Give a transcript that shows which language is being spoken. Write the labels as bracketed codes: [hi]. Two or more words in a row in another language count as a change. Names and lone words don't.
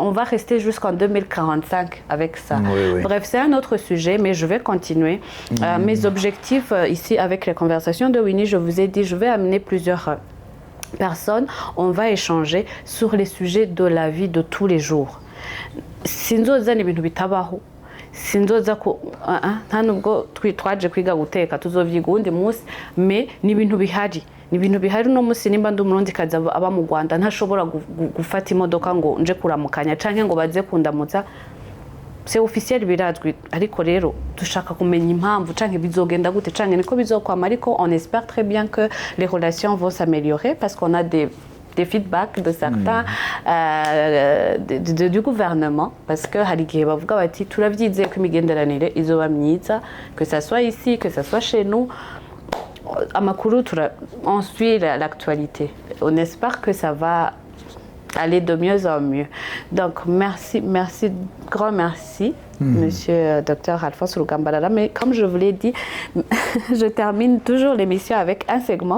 [fr] On va rester jusqu'en 2045 avec ça. Oui. Bref, c'est un autre sujet, mais je vais continuer. Mes objectifs ici avec les conversations de Winnie, je vous ai dit, je vais amener plusieurs personnes. On va échanger sur les sujets de la vie de tous les jours. [rn] Sinzoza ni ibintu bitabaho. Sinzoza ko nta nubwo twaje kwiga guteka tuzovyiga uwundi munsi, mais ni ibintu bihari. Ni ibintu bihari no munsi nimba ndi umurundi kazi aba mu Rwanda ntashobora gufata imodoka ngo nje kuramukanya canke ngo baze kundamutsa. [fr] C'est officiel [rn] birazwi, ariko rero dushaka kumenya impamvu canke bizogenda gute canke niko bizokwama, ariko [fr] on espère très bien que les relations vont s'améliorer parce qu'on a des feedbacks de certains du gouvernement, parce que [rn] hari igihe bavuga bati turavyize ko imigenderanire izoba myiza, [fr] que ça soit ici, que ça soit chez nous. Amakuru on suit l'actualité. On espère que ça va aller de mieux en mieux. Donc merci, grand merci, monsieur Dr Alphonse Rugambarara. Mais comme je vous l'ai dit, je termine toujours l'émission avec un segment.